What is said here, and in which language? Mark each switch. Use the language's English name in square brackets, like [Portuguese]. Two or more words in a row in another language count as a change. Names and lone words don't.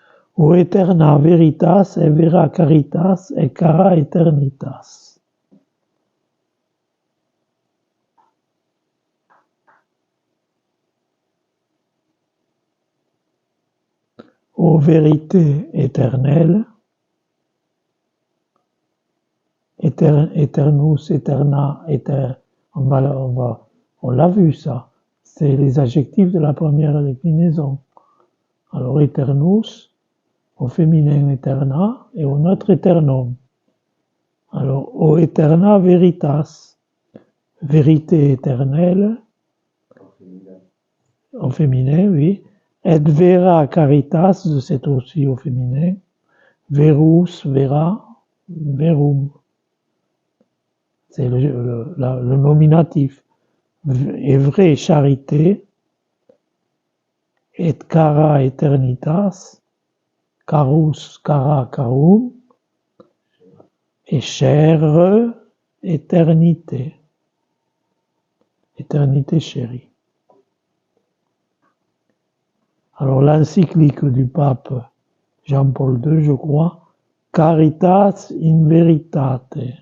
[Latin] O eterna veritas et vera caritas et cara eternitas. [French] Ô vérité éternelle, [Latin] eternus, eterna, [French] on l'a vu ça. C'est les adjectifs de la première déclinaison. Alors eternus, au féminin eterna et au neutre eternum. [Latin] Alors o eterna veritas, [French] vérité éternelle, au féminin, oui. Et [Latin] vera caritas, [French] c'est aussi au féminin. [Latin] Verus, vera, verum. [French] C'est le nominatif. Et vraie charité, et [Latin] cara eternitas, carus, cara, carum, [French] et chère éternité. Éternité chérie. Alors l'encyclique du pape Jean-Paul II, je crois, [Latin] Caritas in veritate.